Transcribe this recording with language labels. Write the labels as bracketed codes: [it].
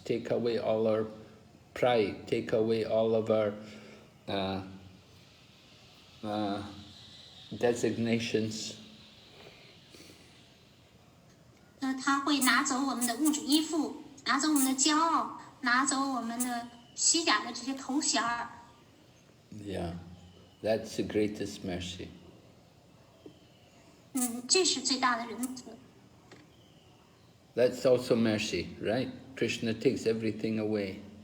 [en] Take away all our pride. Take away all of our designations. [zh] 他会拿走我们的物质依附，拿走我们的骄傲，拿走我们的虚假的这些头衔儿。 [en] Yeah, that's the greatest mercy. [zh] 这是最大的仁慈。 [en] That's also mercy, right? Krishna takes everything away.